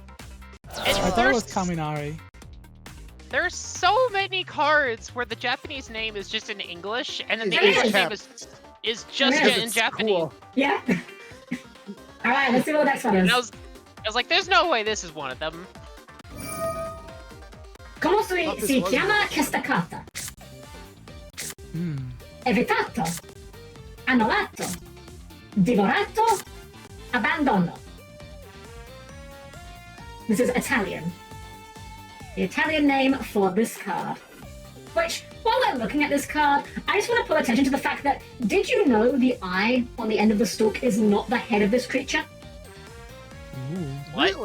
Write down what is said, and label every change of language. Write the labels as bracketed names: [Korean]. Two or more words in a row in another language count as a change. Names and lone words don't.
[English] I thought it was Kaminari. There's so many cards where the Japanese name is just in English, and then the It's English name is just in Japanese. Cool. Yeah. All right, let's see what the next one is. And I was like, there's no way this is one of them. [Spanish] ¿Cómo se llama esta carta? [Italian] Evitato, annullato, divorato, Abbandono. [English] This is Italian. The Italian name for this card. Which, while we're looking at this card, I just want to pull attention to the fact that, did you know the eye on the end of the stalk is not the head of this creature? What?